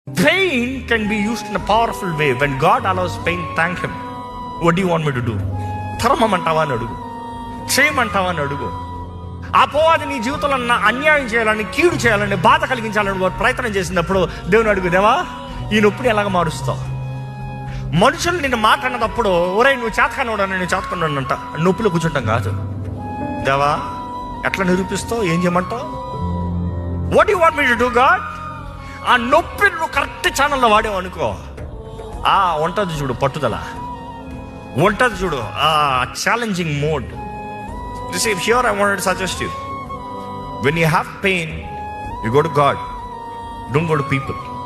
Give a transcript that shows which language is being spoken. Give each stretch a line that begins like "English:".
English: Pain can be used in a powerful way. When God allows pain, thank Him. What do you want me to do?
Telugu: ధర్మమంటావా అని అడుగు, చేయమంటావా అని అడుగు. అపవాది నీ జీవితంలో అన్యాయం చేయాలని, కీడు చేయాలని, బాధ కలిగించాలని ప్రయత్నం చేసినప్పుడు దేవుని అడుగు, దేవా ఈ నొప్పిని ఎలాగ మారుస్తావు? మనుషులు నిన్ను మాట్లాడినప్పుడు, ఒరే నువ్వు చేతకనోడా, నేను చేతకనోడంట నొప్పిలో కూర్చుంటాం కాదు. దేవా ఎట్లా నిరూపిస్తావు? ఏం చేయమంటావు?
English: What you want me to do God?
Telugu: ఆ నొప్పి నువ్వు కరెక్ట్ ఛానల్లో వాడేవు అనుకో, ఉంటుంది చూడు పట్టుదల, ఉంటుంది చూడు challenging mode.
English: Here I wanted to suggest you, when you have pain, you go to God, don't go to people.